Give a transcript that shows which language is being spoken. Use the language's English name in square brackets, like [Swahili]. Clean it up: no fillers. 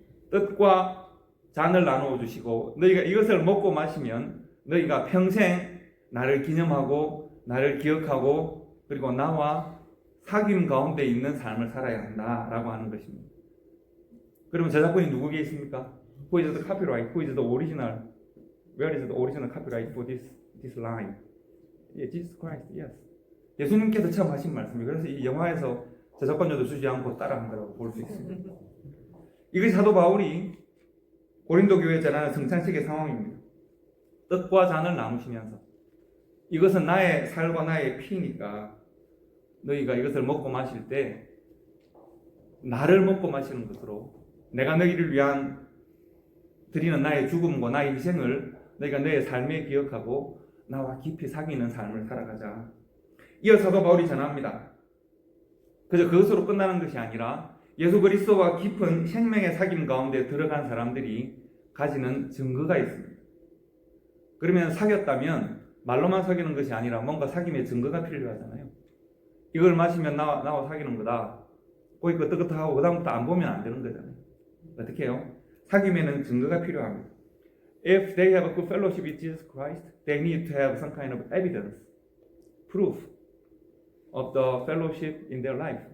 [Korean] 뜻과 잔을 나누어 주시고 너희가 이것을 먹고 마시면 너희가 평생 나를 기념하고 나를 기억하고 그리고 나와 사귐 가운데 있는 삶을 살아야 한다라고 하는 것입니다. 그러면 저작권이 누구에게 있습니까? [English] Who is the copyright? Who is the original? Where is the original copyright for this line? Yeah, Jesus Christ. Yes. [Korean] 예수님께서 처음 하신 말씀이에요. 그래서 이 영화에서 저작권료도 주지 않고 따라한 거라고 볼 수 있습니다. 이것이 사도 바울이 고린도 교회에 전하는 성찬식의 상황입니다. 떡과 잔을 나누시면서 이것은 나의 살과 나의 피니까 너희가 이것을 먹고 마실 때 나를 먹고 마시는 것으로 내가 너희를 위한 드리는 나의 죽음과 나의 희생을 너희가 너의 삶에 기억하고 나와 깊이 사귀는 삶을 살아가자. 이어 사도 바울이 전합니다. 그저 그것으로 끝나는 것이 아니라 예수 그리스도와 깊은 생명의 사귐 가운데 들어간 사람들이 가지는 증거가 있습니다. 그러면 사귀었다면 말로만 사귀는 것이 아니라 뭔가 사귐의 증거가 필요하잖아요. 이걸 마시면 나와 사귀는 거다. 거기 끄떡끄떡하고 그 다음부터 안 보면 안 되는 거잖아요. 어떻게 해요? 사귐에는 증거가 필요합니다. [English] If they have a good fellowship with Jesus Christ, they need to have some kind of evidence, proof of the fellowship in their life.